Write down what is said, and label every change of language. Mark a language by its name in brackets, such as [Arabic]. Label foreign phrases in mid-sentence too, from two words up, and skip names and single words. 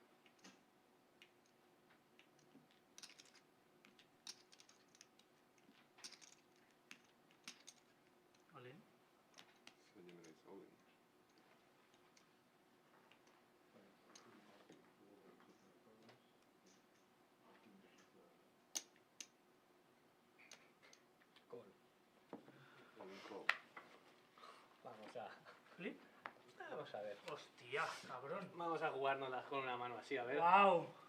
[English] All in. 7 raise all in. Call. All in call. [Spanish] Vamos a... [English] Flip. [Spanish] Vamos a ver. Hostia, cabrón. Vamos a jugárnoslas con una mano así, a ver. [English] Wow.